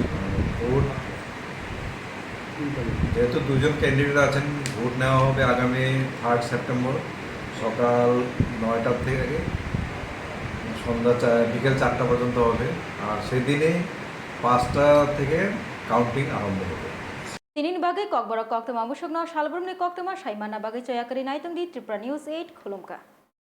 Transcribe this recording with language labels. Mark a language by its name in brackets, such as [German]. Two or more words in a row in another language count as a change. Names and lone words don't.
[Bangla] ভোট যেহেতু দুজন ক্যান্ডিডেট আছেন, ভোট নেওয়া হবে আগামী 3 সেপ্টেম্বর সকাল 9টা থেকে সন্ধ্যা বিকেল 4টা পর্যন্ত হবে। আর সেদিনে 5টা থেকে কাউন্টিং আরম্ভ হবে। [Kok Borok] Tinin bagai kok borok kok tema musuk no shalbrum ni kok tema shaimana bagai coya keri naitung di Tripura News 8 Khulumka.